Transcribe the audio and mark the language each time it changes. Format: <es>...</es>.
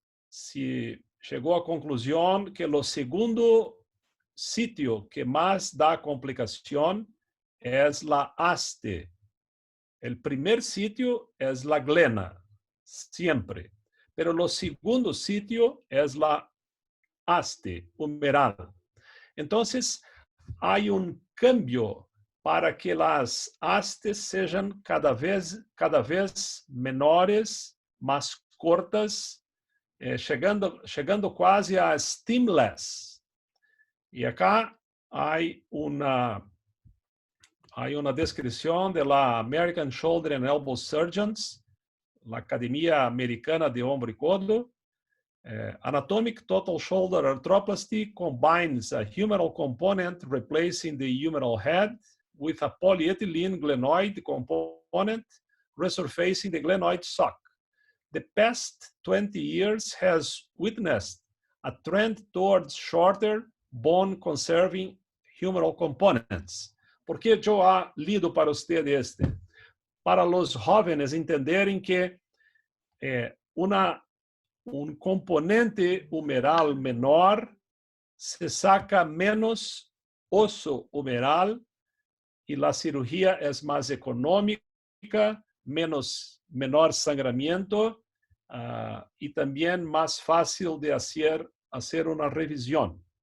<pt>Se chegou à conclusão que o segundo sítio que mais dá complicação é a haste. O primeiro sítio é a glena, sempre. Pero o segundo sítio é a haste humeral.</pt> <es>Entonces, hay un cambio para que las hastes sean cada vez menores, más cortas,</es> <pt>chegando quase</pt> <es>a stemless. Y acá hay una descripción de la American Shoulder and Elbow Surgeons, la Academia Americana de Ombro y Codo.</es> <en>Anatomic total shoulder arthroplasty combines a humeral component replacing the humeral head with a polyethylene glenoid component resurfacing the glenoid sock. The past 20 years has witnessed a trend towards shorter bone-conserving humeral components.</en> <pt>Por que eu lido para usted este? Para os jovens entenderem que um componente humeral menor se saca menos osso humeral e a cirurgia é mais econômica, menor sangramento e também mais fácil de fazer uma revisão.</pt>